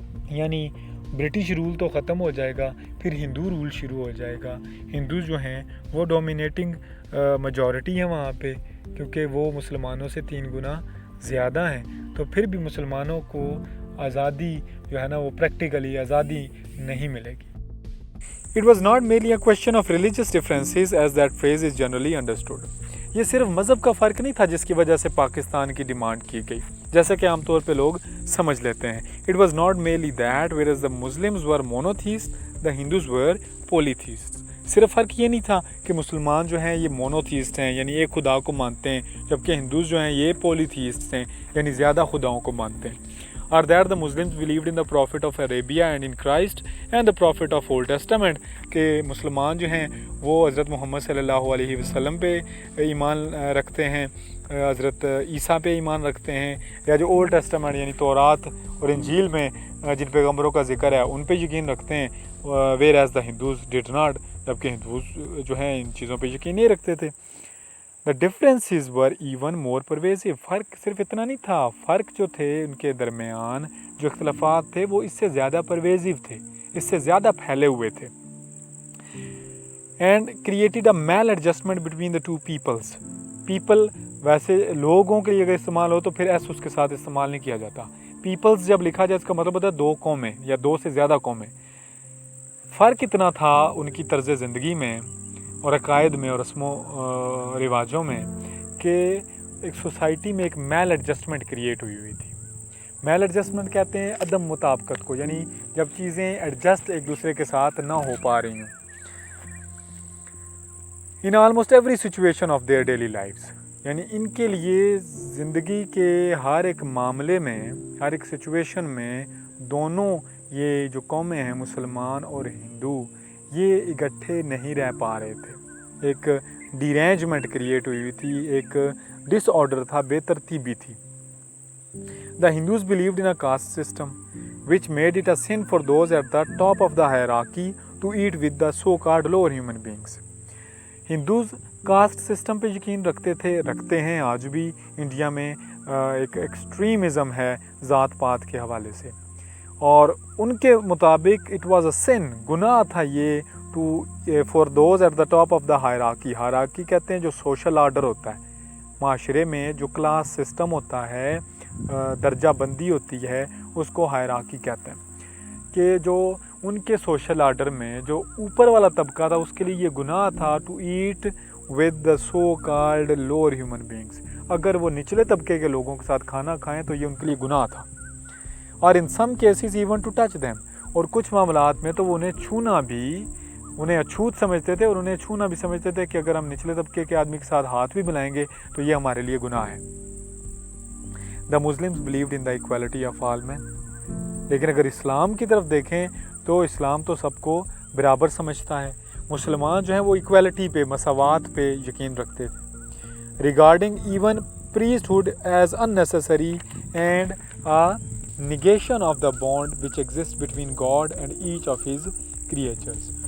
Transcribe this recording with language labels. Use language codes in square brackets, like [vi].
[ur] یعنی British rule تو ختم ہو جائے گا، پھر ہندو رول شروع ہو جائے گا. ہندو جو ہیں وہ ڈومینیٹنگ میجورٹی ہے وہاں پہ، کیونکہ وہ مسلمانوں سے 3 گنا زیادہ ہیں. تو پھر بھی مسلمانوں کو آزادی جو ہے نا وہ پریکٹیکلی آزادی نہیں ملے گی. [en] It was not merely a question of religious differences as that phrase is generally understood. [ur] یہ صرف مذہب کا فرق نہیں تھا جس کی وجہ سے پاکستان کی ڈیمانڈ کی گئی، جیسا کہ عام طور پہ لوگ سمجھ لیتے ہیں. [en] It was not merely that whereas the Muslims were monotheists, the Hindus were polytheists. [ur] صرف فرق یہ نہیں تھا کہ مسلمان جو ہیں یہ مونوتھیسٹ ہیں، یعنی ایک خدا کو مانتے ہیں، جبکہ ہندوز جو ہیں یہ پولیتھیسٹ ہیں، یعنی زیادہ خداؤں کو مانتے ہیں. [en] Or that the Muslims believed in the Prophet of Arabia and in Christ and the Prophet of Old Testament، [ur] کہ مسلمان جو ہیں وہ حضرت محمد صلی اللہ علیہ وسلم پہ ایمان رکھتے ہیں، حضرت عیسیٰ پہ ایمان رکھتے ہیں، یا جو اولڈ ٹیسٹمنٹ یعنی تورات اور انجیل میں جن پیغمبروں کا ذکر ہے ان پہ یقین رکھتے ہیں. [en] whereas the Hindus did not، [ur] جبکہ ہندوز جو ہیں ان چیزوں پہ یقین نہیں رکھتے تھے. [en] The differences were even more pervasive. [ur] فرق صرف اتنا نہیں تھا، فرق جو تھے ان کے درمیان جو اختلافات تھے وہ اس سے زیادہ پرویزیو تھے، اس سے زیادہ پھیلے ہوئے تھے. [en] And created a maladjustment between the two peoples. [ur] People ویسے لوگوں کے لیے اگر استعمال ہو تو پھر ایس اس کے ساتھ استعمال نہیں کیا جاتا. پیپلز جب لکھا جائے اس کا مطلب ہوتا ہے 2 قومیں یا 2 سے زیادہ قومیں. فرق اتنا تھا ان کی طرز زندگی میں اور عقائد میں اور رسم و رواجوں میں کہ ایک سوسائٹی میں ایک میل ایڈجسٹمنٹ کریٹ ہوئی تھی. میل ایڈجسٹمنٹ کہتے ہیں عدم مطابقت کو، یعنی جب چیزیں ایڈجسٹ ایک دوسرے کے ساتھ نہ ہو پا رہی ہوں. [en] in almost every situation of their daily lifes, [ur] یعنی ان کے لیے زندگی کے ہر ایک معاملے میں، ہر ایک سچویشن میں دونوں یہ جو قومیں ہیں مسلمان اور ہندو یہ اکٹھے نہیں رہ پا رہے تھے. ایک ڈیرینجمنٹ کریٹ ہوئی تھی، ایک ڈس آرڈر تھا، بے ترتیبی تھی. [en] The Hindus believed in a caste system which made it a sin for those at the top of the hierarchy to eat with the so-called lower human beings. [ur] Hindus caste system پہ یقین رکھتے ہیں آج بھی. India میں ایک extremism ہے ذات پات کے حوالے سے، اور ان کے مطابق [en] it was a sin, [ur] گناہ تھا یہ [en] To for those at the top of the hierarchy. [ur] Hierarchy کہتے ہیں جو سوشل آرڈر ہوتا ہے معاشرے میں، جو کلاس سسٹم ہوتا ہے، درجہ بندی ہوتی ہے، اس کو ہائرارکی کہتے ہیں. کہ جو ان کے سوشل آرڈر میں جو اوپر والا طبقہ تھا اس کے لیے یہ گناہ تھا [en] To eat with the so called lower human beings. [ur] اگر وہ نچلے طبقے کے لوگوں کے ساتھ کھانا کھائیں تو یہ ان کے لیے گناہ تھا. اور [en] in some cases even to touch them, [ur] اور کچھ معاملات میں تو وہ انہیں چھونا بھی، انہیں اچھوت سمجھتے تھے اور انہیں چھونا بھی سمجھتے تھے کہ اگر ہم نچلے طبقے کے آدمی کے ساتھ ہاتھ بھی ملائیں گے تو یہ ہمارے لیے گناہ ہے. [en] The Muslims believed in the equality of all men. [ur] لیکن اگر اسلام کی طرف دیکھیں تو اسلام تو سب کو برابر سمجھتا ہے. مسلمان جو ہیں وہ ایکویلٹی پہ، مساوات پہ یقین رکھتے تھے. [en] Regarding even priesthood as unnecessary and a negation of the bond which exists between God and each of his creatures.